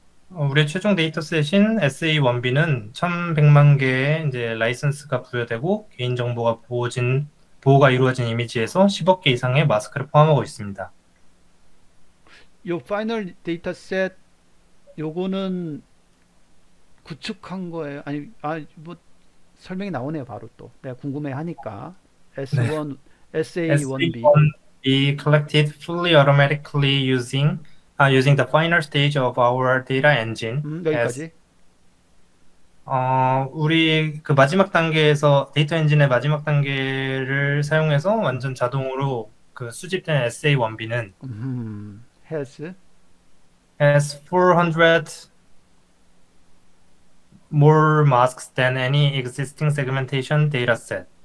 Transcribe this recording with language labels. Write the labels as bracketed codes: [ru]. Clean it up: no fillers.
[ko] 우리의 최종 데이터셋인 SA1B는 1,100만 개의 이제 라이선스가 부여되고 개인정보가 보호가 이루어진 이미지에서 10억 개 이상의 마스크를 포함하고 있습니다. 요 파이널 데이터셋 요거는 구축한 거예요. 아니, 뭐 설명이 나오네요. 바로 또 내가 궁금해 하니까 네. S1, SA1B [en] SA1B collected fully automatically using the final stage of our data engine as [ko] 여기까지. 우리 그 마지막 단계에서 데이터 엔진의 마지막 단계를 사용해서 완전 자동으로 그 수집된 SA1B는 [en] has has 400 more masks than any existing segmentation dataset.